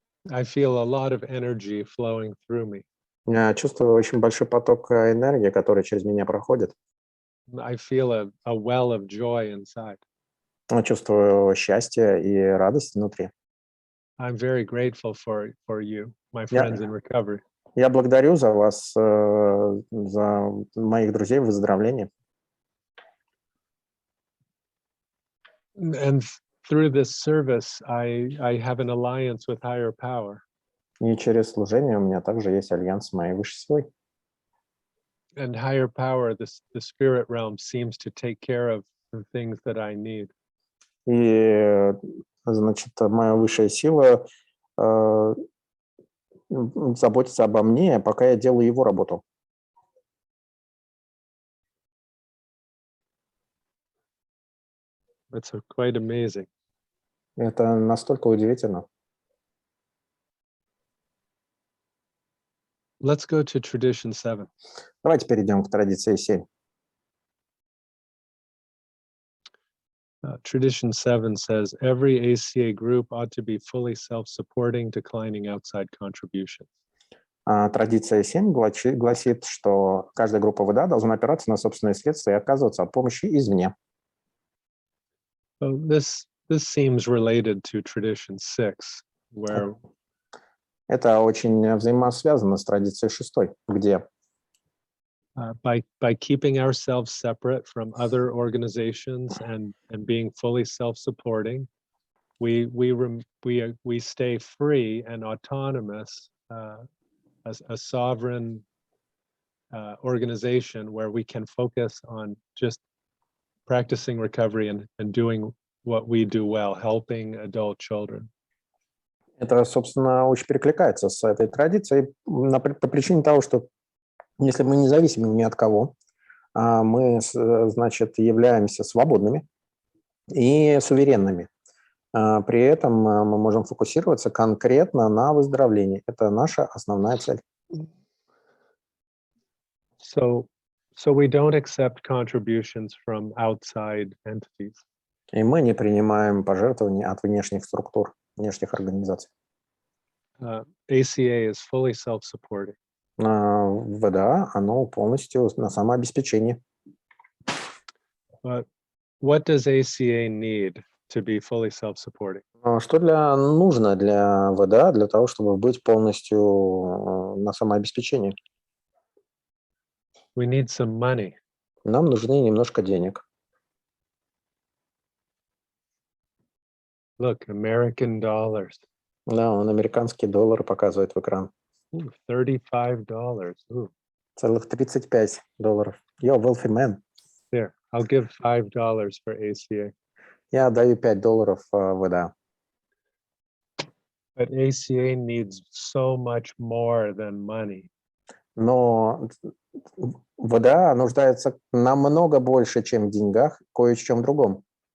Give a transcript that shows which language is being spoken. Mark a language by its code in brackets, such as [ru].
[en] I feel a lot of energy flowing through me. [ru] Я чувствую очень большой поток энергии, который через меня проходит. [en] I feel a well of joy inside. [ru] Чувствую счастье и радость внутри. [en] I'm very grateful for you, my friends in recovery. [ru] Я благодарю за вас, за моих друзей в выздоровлении. [en] And through this service, I have an alliance with higher power. [ru] И через служение у меня также есть альянс с моей высшей силой. [en] And higher power, the spirit realm, seems to take care of the things that I need. [ru] И, значит, моя высшая сила заботится обо мне, пока я делаю его работу. [en] That's quite amazing. [ru] Это настолько удивительно. [en] Let's go to tradition 7. [ru] Давайте перейдем к традиции 7. [en] Tradition 7 says every ACA group ought to be fully self-supporting, declining outside contributions. [ru] Традиция 7 гласит, что каждая группа ВДА должна опираться на собственные средства и отказываться от помощи извне. [en] So this seems related to tradition 6, where [ru] Это очень взаимосвязано с традицией 6, где [en] by keeping ourselves separate from other organizations and being fully self-supporting, we stay free and autonomous as a sovereign organization where we can focus on just practicing recovery and doing what we do well, helping adult children. [ru] это, собственно, очень перекликается с этой традицией по причине того, что если мы независимы ни от кого, мы, значит, являемся свободными и суверенными. При этом мы можем фокусироваться конкретно на выздоровлении. Это наша основная цель. [en] So we don't accept contributions from outside entities. [ru] И мы не принимаем пожертвования от внешних структур, внешних организаций. [en] ACA is fully self-supporting. [ru] ВДА, оно полностью на самообеспечении. [en] But what does ACA need to be fully self-supporting? [ru] Что нужно для ВДА для того, чтобы быть полностью на самообеспечении? [en] We need some money. [ru] Нам нужны немножко денег. [en] Look, American dollars. [ru] Да, он американские доллары показывает в экран. [en] Ooh, $35. Ooh. [ru] Целых $35. [en] Yo, wealthy man. Here, I'll give $5 for ACA. [ru] Я даю $5 ВДА. [en] But ACA needs so much more than money. [ru] Но ВДА нуждается намного больше, чем в деньгах, кое в чем другом.